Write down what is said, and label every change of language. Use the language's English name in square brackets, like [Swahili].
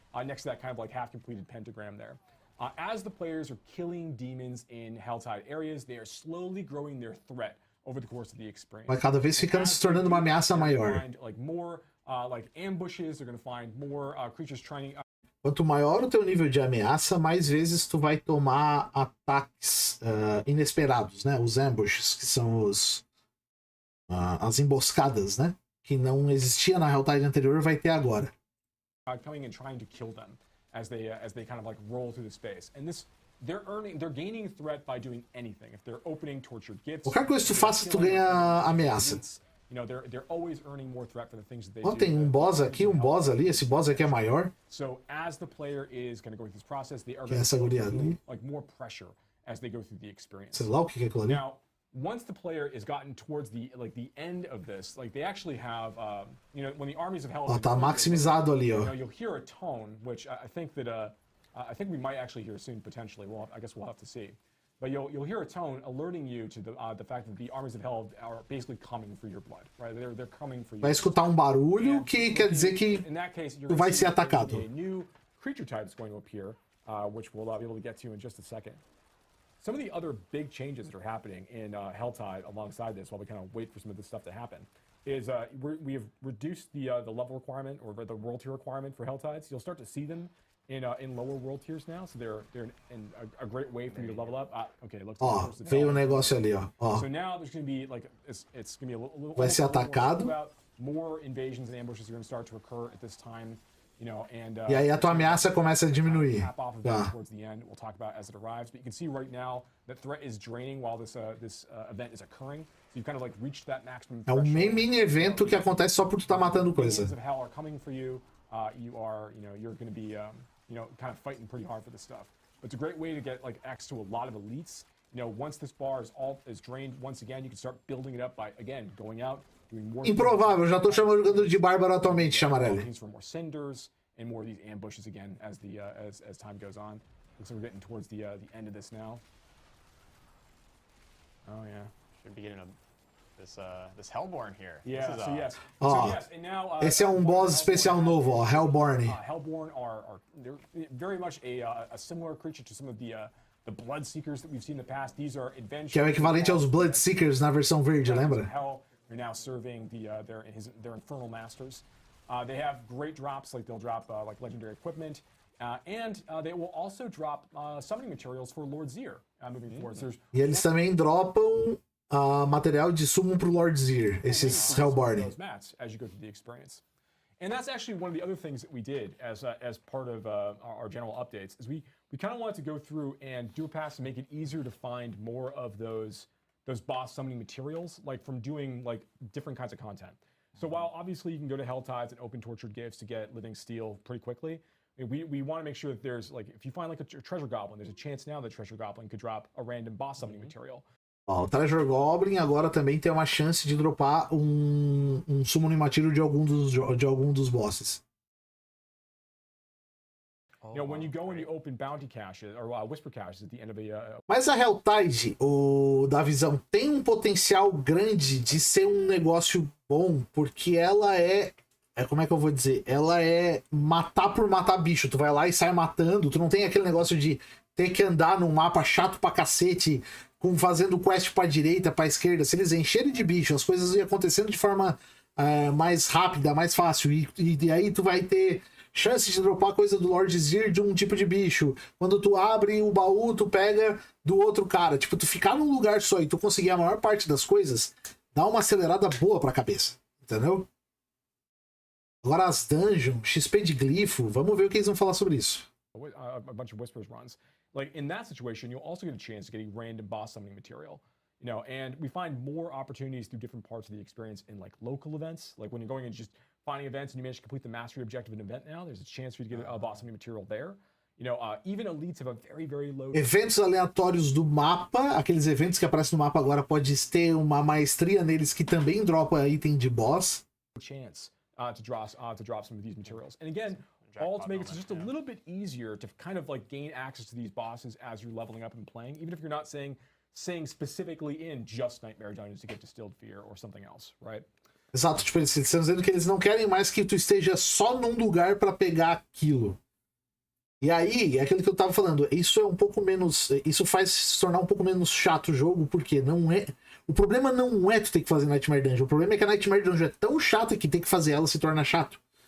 [English] Next to that kind of like half-completed pentagram there. As the players are killing demons in Helltide areas, they are slowly growing their threat over the course of the experience. [Portuguese] Vai cada vez ficando se tornando uma ameaça maior. [English] Like more ambushes, they're going to find more creatures trying. [Portuguese] Quanto maior o teu nível de ameaça, mais vezes tu vai tomar ataques inesperados, né? Os ambushes, que são as emboscadas, né? Que não existia na Helltide anterior, vai ter agora. [English] Coming and trying to kill them as they kind of like roll through the space, and they're gaining threat by doing anything. If they're opening tortured gifts, [Portuguese] qualquer coisa que tu faça, tu ganha ameaça. [English] They're always earning more threat for the things that they do. [Portuguese] Tem um boss aqui, um boss ali. Esse boss aqui é maior. [English] So as the player is going to go through this process, they are going to feel like more pressure as they go through the experience. [Portuguese] Sei lá o que é aquilo ali. [English] Now, once the player is gotten towards the end of this, like they actually have, when the armies of hell. [Portuguese] Ó, tá maximizado ali, ó. [English] You'll hear a tone, which I think we might actually hear soon potentially. I guess we'll have to see. But you'll hear a tone alerting you to the fact that the armies of hell are basically coming for your blood, right? They're coming for you. [Portuguese] Vai escutar um barulho que quer dizer que tu vai ser atacado. [English] A new creature type is going to appear, which we'll be able to get to in just a second. Some of the other big changes that are happening in Helltide alongside this, while we kind of wait for some of this stuff to happen, is we have reduced the level requirement or the world tier requirement for Helltides. You'll start to see them in lower world tiers now, so they're in a great way for you to level up. Okay, looks [Portuguese] like veio negócio ali, ó. [English] So now there's going to be like it's going to be a little [Portuguese] vai ser atacado. [English] More invasions and ambushes are going to start to occur at this time. You know, and [Portuguese] E aí a tua ameaça começa a diminuir. [English] cap off of [Portuguese] Tá. [English] that towards the end. We'll talk about as it arrives. But you can see right now that threat is draining while this event is occurring. So you've kind of like reached that maximum [Portuguese] É um [English] threshold. [Portuguese] mini evento que acontece só por tu tá matando coisa. [English] Minions of hell are coming for you. You're going to be, kind of fighting pretty hard for this stuff. But it's a great way to get like X to a lot of elites. You know, once this bar is drained once again, you can start building it up by again going out, doing more. [Portuguese] Improvável, já tô jogando de bárbaro atualmente, Chamarelli. [English] For more cinders and more of these ambushes again as the as time goes on. Looks like we're getting towards the end of this now. Oh yeah. Should be getting this Hellborn here. Yeah. This is, So yes. [Portuguese] Ó, [English] So yes. And now. [Portuguese] esse é um boss especial novo, ó, Hellborn. [English] Hellborn are they're very much a similar creature to some of the Bloodseekers that we've seen in the past. These are adventurers. [Portuguese] Que é o equivalente aos Bloodseekers na versão verde, lembra? [English] Hell, they're now serving their infernal masters. They have great drops, like they'll drop like legendary equipment, and they will also drop summoning materials for Lord Zir moving forward. So there's [Portuguese] E eles também dropam material de summon pro Lord Zir, esses Hellborn. [English] those mats as you go through the experience. And that's actually one of the other things that we did as part of our general updates is we kind of wanted to go through and do a pass to make it easier to find more of those boss summoning materials, like from doing like different kinds of content. So while obviously you can go to Hell Tides and open tortured gifts to get living steel pretty quickly, we want to make sure that there's like if you find like a treasure goblin, there's a chance now that treasure goblin could drop a random boss summoning material. [Portuguese] Ó, o Treasure Goblin agora também tem uma chance de dropar um Summoning Material de algum dos bosses. [English] You know, when you go and you open bounty caches or whisper caches at the end of a [Portuguese] Mas a Helltide, da visão, tem um potencial grande de ser um negócio bom, porque ela como é que eu vou dizer? Ela é matar por matar bicho. Tu vai lá e sai matando. Tu não tem aquele negócio de ter que andar num mapa chato pra cacete, fazendo quest pra direita, pra esquerda. Se eles encherem de bicho, as coisas iam acontecendo de forma mais rápida, mais fácil. E aí tu vai ter chance de dropar coisa do Lord Zir de um tipo de bicho. Quando tu abre o baú, tu pega do outro cara. Tipo, tu ficar num lugar só e tu conseguir a maior parte das coisas, dá uma acelerada boa pra cabeça. Entendeu? Agora as dungeons, XP de glifo, vamos ver o que eles vão falar sobre isso. [English] a bunch of Whispers runs. Like in that situation, you'll also get a chance of getting random boss summoning material. You know, and we find more opportunities through different parts of the experience in like local events. Like when you're going and just finding events and you manage to complete the mastery objective of an event now, there's a chance for you to get a boss summoning material there. You know, even elites have a very, very low... [Portuguese] Eventos aleatórios do mapa, aqueles eventos que aparecem no mapa agora, pode ter uma maestria neles que também dropa item de boss. [English] Chance to drop some of these materials. And again, all to make it just a little bit easier to kind of like gain access to these bosses as you're leveling up and playing, even if you're not saying specifically in just Nightmare Dungeons to get Distilled Fear or something else, right? [Portuguese] Exato, tipo, eles estão dizendo que eles não querem mais que tu esteja só num lugar para pegar aquilo. E aí, é aquilo que eu tava falando, isso é um pouco menos, isso faz se tornar um pouco menos chato o jogo, porque não é, o problema não é tu ter que fazer Nightmare Dungeon, o problema é que a Nightmare Dungeon é tão chata que ter que fazer ela se torna chato.